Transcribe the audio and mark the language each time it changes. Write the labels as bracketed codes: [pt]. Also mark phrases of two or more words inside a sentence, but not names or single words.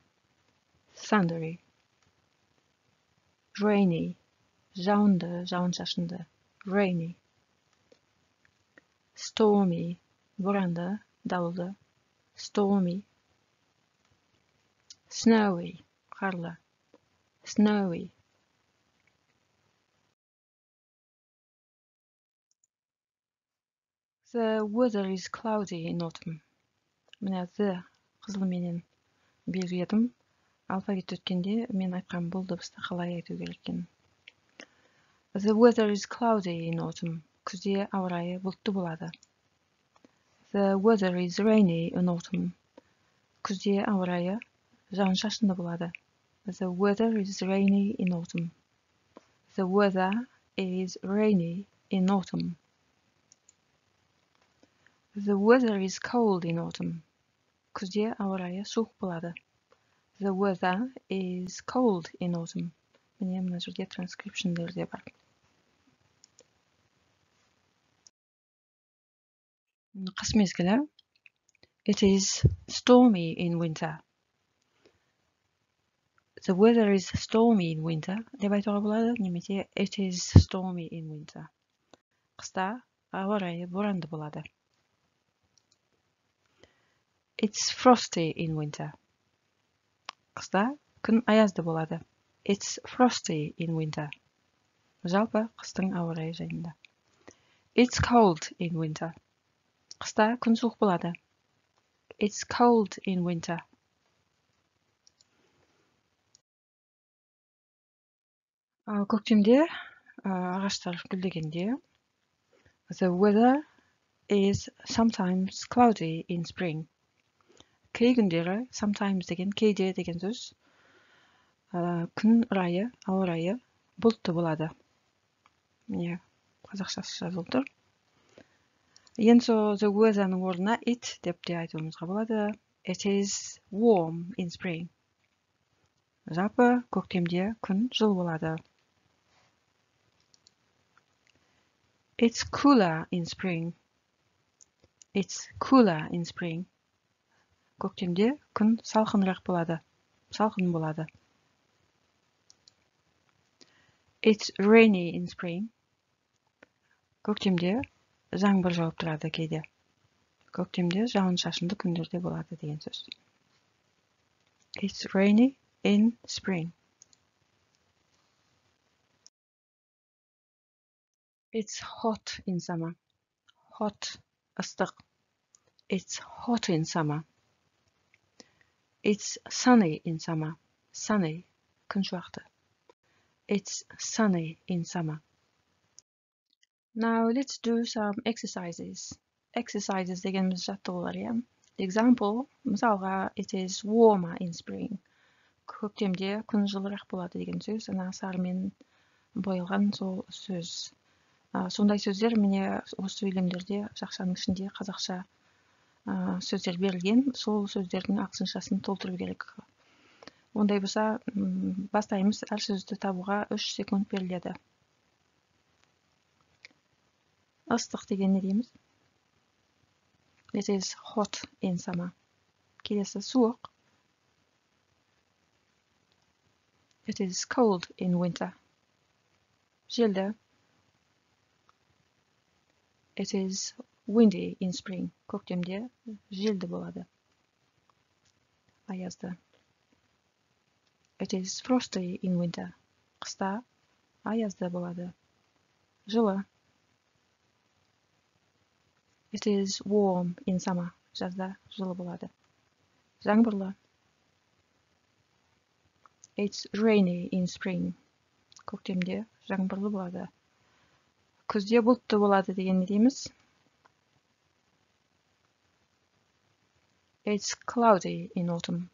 [en] Thundery. Rainy, [kk] жауынды, жауын-шашынды. [en] Rainy. [kk] Stormy, боранды, дауылды. [en] Stormy. Snowy, қарлы. Snowy. The weather is cloudy in autumn. [kk] Міне the қызылменен белгіледім. Алфавит өткенде мен айтқан бұл дыбысты қалай айту керек екенін. [en] The weather is cloudy in autumn. [kk] Күзде ауа райы бұлтты болады. [en] The weather is rainy in autumn. [kk] Күзде ауа райы жауын-шашынды болады. [en] The weather is rainy in autumn. The weather is rainy in autumn. The weather is cold in autumn. [kk] Күзде ауа райы суық болады. [en] The weather is cold in autumn. [kk] Міне мына жерде транскрипшндер де бар. Қыс мезгілі. [en] It is stormy in winter. The weather is stormy in winter. [kk] Деп айтуға болады, немесе [en] it is stormy in winter. [kk] Қыста ауа райы боранды болады. [en] It's frosty in winter. [kk] Қыста күн аязды болады. [en] It's frosty in winter. [kk] Жалпы қыстың ауа райы жайында. [en] It's cold in winter. [kk] Қыста күн суық болады. [en] It's cold in winter. [kk] Көктемде ағаштар гүлдегенде [en] the weather is sometimes cloudy in spring. [kk] Кей күндері sometimes деген кейде деген сөз. Күн райы, ауа райы бұлтты болады. Міне қазақшасы жазылып тұр. Енді the weather'ның орнына it деп те айтуымызға болады. [en] It is warm in spring. [kk] Жалпы көктемде күн жылы болады. [en] It's cooler in spring. It's cooler in spring. [kk] Көктемде күн салқынырақ болады. Салқын болады. [en] It's rainy in spring. [kk] Көктемде жаңбыр жауып тұрады кейде. Көктемде жауын-шашынды күндерде болады деген сөз. [en] It's rainy in spring. It's hot in summer. Hot, ыстық. It's hot in summer. It's sunny in summer. Sunny, [kk] күн шуақты. [en] It's sunny in summer. Now let's do some exercises. [kk] Exercises дегеніміз жаттығулар, иә. [en] Example, мысалға, it is warmer in spring. [kk] Көктемде күн жылырақ болады деген сөз. Ана сарымен боялған сол сөз. Сондай сөздер міне осы сөйлемдерде жақшаның ішінде қазақша сөздер берілген. Сол сөздердің ақсыншасын толтыру керек. Ондай болса, бастаймыз. Әр сөзді табуға 3 секунд беріледі. Ыстық деген не дейміз? [en] It is hot in summer. [kk] Келесі суық. [en] It is cold in winter. Желді. It is windy in spring. [kk] Көктемде желді болады. Аязды. [en] It is frosty in winter. [kk] Қыста аязды болады. Жылы. [en] It is warm in summer. [kk] Жазда жылы болады. Жаңбырлы. [en] It's rainy in spring. [kk] Көктемде жаңбырлы болады. Күзде бұлтты болады деген не дейміз? [en] It's cloudy in autumn.